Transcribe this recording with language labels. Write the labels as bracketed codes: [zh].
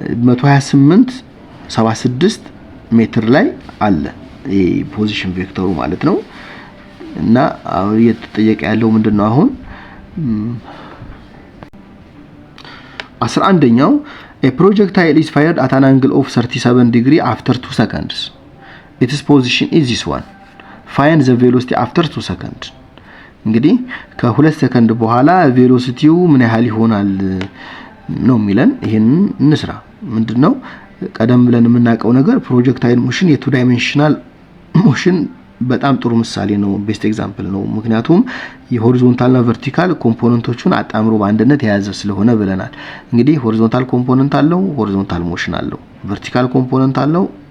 [am] 128 76 ሜትር ላይ አለ ይሄ ፖዚሽን ቬክተሩ ማለት ነው። እና አሁን እየተጠየቀ ያለው ምንድነው አሁን 11ኛው [en] a projectile is fired at an angle of 37 degree after 2 seconds. Its position is this one. Find the velocity after 2 seconds. [am] እንግዲህ ከ2 ሰከንድ በኋላ ቬሎሲቲው ምን ያህል ይሆናል ነው የሚለን። ይሄን እንስራ። ምንድነው ቀደም ብለን የምናውቀው ነገር ፕሮጀክታይል ሞሽን የቱ ዳይሜንሽናል ሞሽን በጣም ጥሩ ምሳሌ ነው፣ ቤስት ኤግዛምፕል ነው። ምክንያቱም የሆሪዞንታልና ቨርቲካል ኮምፖነንቶቹን አጣምሮ በአንድነት የያዘ ስለሆነ ብለናል። እንግዲህ ሆሪዞንታል ኮምፖነንት አለው፣ ሆሪዞንታል ሞሽን አለው። ቨርቲካል ኮምፖነንት አለው፣